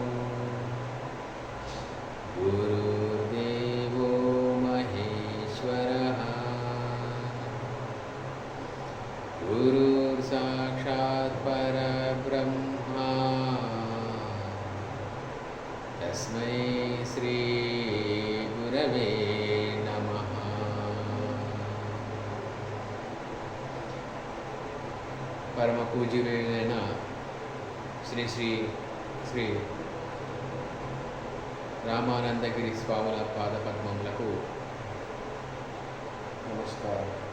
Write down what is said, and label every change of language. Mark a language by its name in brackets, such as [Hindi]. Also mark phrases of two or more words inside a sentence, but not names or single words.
[Sanskrit] गुरुर्देवो महेश्वरः गुरुर्साक्षात् परब्रह्मा तस्मै श्री गुरवे नमः। [Telugu] పరమ పూజ్యులైన శ్రీ శ్రీ శ్రీ రామానందగిరి స్వాముల పాదపద్మములకు నమస్కారం.